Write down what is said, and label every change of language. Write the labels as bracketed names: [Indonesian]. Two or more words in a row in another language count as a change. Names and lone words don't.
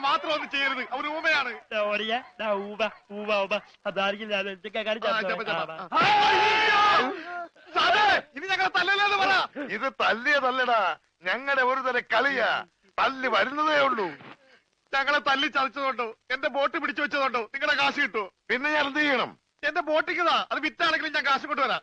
[Malayalam] ഒന്നും ചെയ്യരുത് അവര് ഊമയാണ്. Teoria da uva, uva. Adargi la സാറേ, ഇനി ഞങ്ങളെ തല്ലല്ലെന്ന് പറ. ഇത് തല്ലിയതല്ലടാ, ഞങ്ങളുടെ ഒരു തരം കളിയാ. തല്ലി വരുന്നതേ ഉള്ളൂ. ഞങ്ങളെ തല്ലി ചതച്ചതുകൊണ്ടോ എന്റെ ബോട്ട് പിടിച്ചു വെച്ചതുകൊണ്ടോ നിങ്ങളുടെ കാശ് കിട്ടുമോ? പിന്നെ ഞാൻ എന്ത് ചെയ്യണം? എന്റെ ബോട്ടിക്കതാ, അത് വിറ്റാണെങ്കിലും ഞാൻ കാശ് കൊണ്ടുവരാം.